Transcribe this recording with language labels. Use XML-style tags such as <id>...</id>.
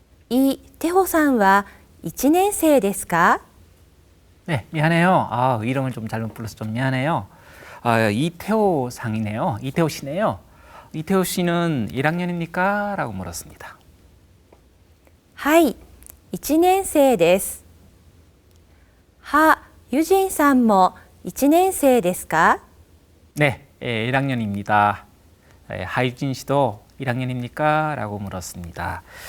<ja>イ・テホさんは1年生ですか?</ja> <ko>네, 미안해요. 이름을 좀 잘못 불러서 좀 미안해요. 이태호 상이네요. 이태호 씨네요. 이태호 씨는 1학년입니까? 라고 물었습니다.</ko> <ja>はい、1年生です。ハ・ユジンさんも1年生ですか?</ja> <ko>네, 1학년입니다. 하유진 씨도 1학년입니까? 라고 물었습니다.</ko>